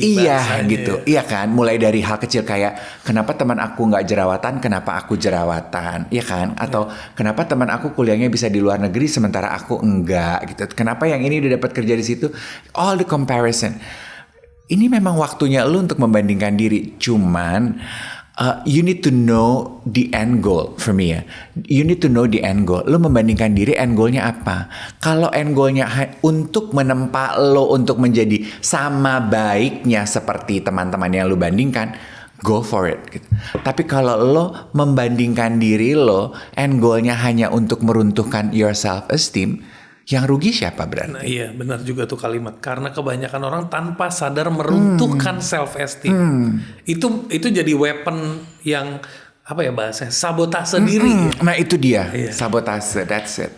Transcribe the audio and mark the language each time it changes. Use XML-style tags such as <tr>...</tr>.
<id>Iya gitu, iya kan. Mulai dari hal kecil kayak kenapa teman aku gak jerawatan, kenapa aku jerawatan, iya kan? Atau kenapa teman aku kuliahnya bisa di luar negeri sementara aku enggak gitu. Kenapa yang ini udah dapat kerja di situ?</id> <en>All the comparison.</en> <id>Ini memang waktunya lu untuk membandingkan diri.</id> <en>Cuman you need to know the end goal for me ya. You need to know the end goal.</en> <id>Lu membandingkan diri, end goalnya apa? Kalau end goalnya untuk menempa lo untuk menjadi sama baiknya seperti teman-teman yang lu bandingkan,</id> <en>go for it</en> <id>gitu. Tapi kalau lo membandingkan diri lo, end goalnya hanya untuk meruntuhkan</id> <en>your self esteem,</en> <id>yang rugi siapa berarti? Nah, iya benar juga tuh kalimat. Karena kebanyakan orang tanpa sadar meruntuhkan self esteem. Itu jadi weapon yang apa ya bahasanya, sabotase diri. Ya? Nah itu dia, sabotase, that's it.</id>